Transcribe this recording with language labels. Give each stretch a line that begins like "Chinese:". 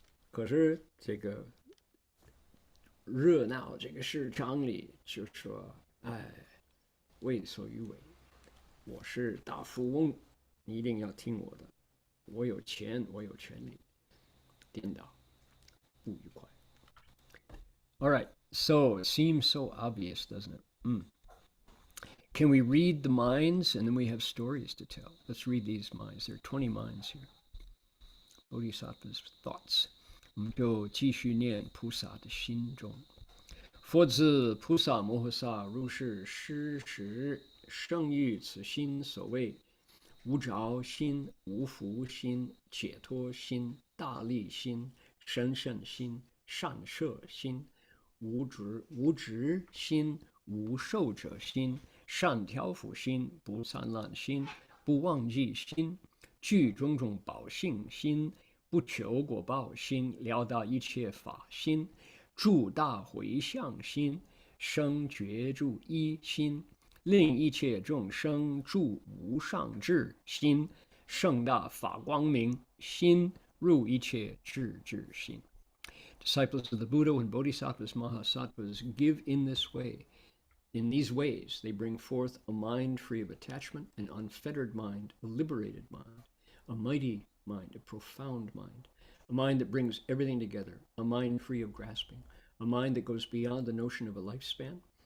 Chinese: 可是这个热闹这个市场里就说为所欲为，我是大富翁，你一定要听我的，我有钱，我有权利，颠倒，不愉快。
English: All right, so it seems so obvious, doesn't it? Can we read the minds, and then we have stories to tell? Let's read these minds. There are 20 minds here. Bodhisattva's thoughts.
Chinese: 我们就继续念菩萨的心中。佛子菩萨摩诃萨如是施时，生于此心，所谓无着心、无福心、解脱心、大利心、神圣心、善摄心、无执心、无受者心、善调伏心、不散乱心、不忘记心、具种种宝性心、不求果报心、了达一切法心、住大回向心、生觉住一心、令一切众生住无上智心、盛大法光明心、入一切智心。
English: Disciples of the Buddha and Bodhisattvas, Mahasattvas give in this way. In these ways, they bring forth a mind free of attachment, an unfettered mind, a liberated mind, a mighty mind, a profound mind, a mind that brings everything together, a mind free of grasping, a mind that goes beyond the notion of a lifespan,